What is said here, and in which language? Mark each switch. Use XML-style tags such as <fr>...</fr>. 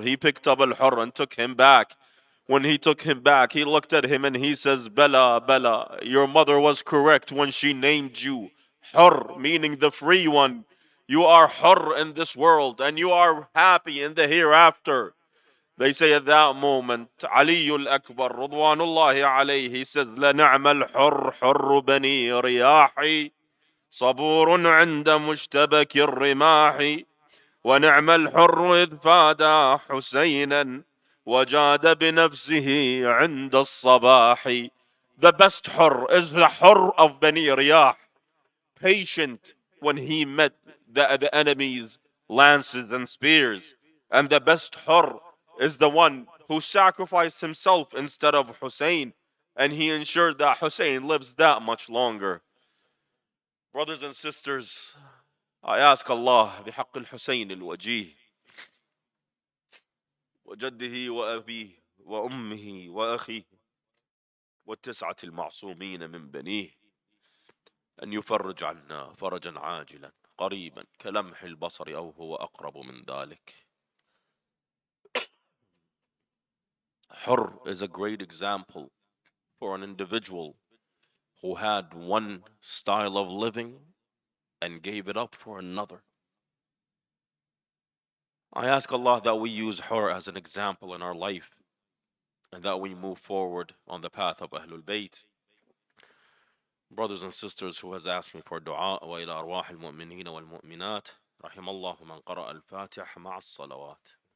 <en>He picked up Al-Hurr and took him back. When he took him back, he looked at him and he says, Bella, Bella, your mother was correct when she named you Hurr, meaning the free one. You are Hurr in this world and you are happy in the hereafter. They say at that moment, Ali al-Akbar, Radwanullahi alayhi, he says,</en> <ar>لَنَعْمَ الْحُرْ حُرُّ بَنِي رِيَاحِ صبور عند مشتبك الرماح ونعم الحر إذ فادى حسينا وجاد بنفسه عند الصباح.</ar> <en>The best Hur is the Hur of Bani Riyah, patient when he met the enemy's lances and spears. And the best Hur is the one who sacrificed himself instead of Hussein, and he ensured that Hussein lives that much longer. Brothers and sisters, I ask Allah</en> <ar>بحق الحسين الوجيه وجده وأبيه وأمه وأخيه والتسعة المعصومين من بنيه أن يفرج عنا فرجا عاجلا قريبا كلمح البصر أو هو أقرب من ذلك.</ar> <en>Hur is a great example for an individual who had one style of living and gave it up for another. I ask Allah that we use Hur as an example in our life and that we move forward on the path of Ahlul Bayt. Brothers and sisters, who has asked me for dua</en> <ar>وإلى أرواح المؤمنين والمؤمنات رحم الله من قرأ الفاتح مع الصلوات.</ar>